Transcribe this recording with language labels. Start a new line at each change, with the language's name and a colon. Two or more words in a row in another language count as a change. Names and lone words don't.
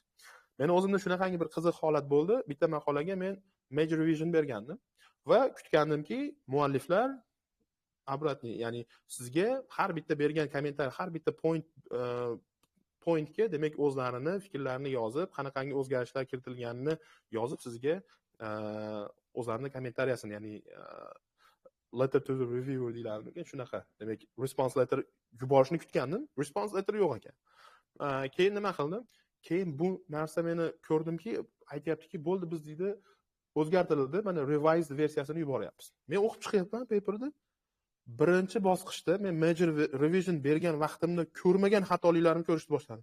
Uzbek: Men o'zimda shunaqangi bir qiziq holat bo'ldi. Bitta maqolaga men
English: major revision
Uzbek: bergandim va kutgandimki, mualliflar обратный, ya'ni sizga har bitta bergan kommentariy, har bitta pointga demak o'zlarini fikrlarini yozib, qanaqangi o'zgarishlar kiritilganini yozib sizga o'zlarini kommentariyasini, ya'ni
English: letter to the reviewer
Uzbek: deyiladi. Shunaqa. Demak,
English: response letter
Uzbek: yuborishni kutgandim.
English: Response letter
Uzbek: yo'q ekan. Keyin nima qildim? Keyin bu narsa meni ko'rdimki, aytayaptiki, bo'ldi biz deydi o'zgartirildi, mana revised versiyasini yuboryapmiz. Men o'qib chiqyapman paperni. Birinchi bosqichda men
English: major revision
Uzbek: bergan vaqtimda ko'rmagan xatoliklarimni ko'rishni boshladim.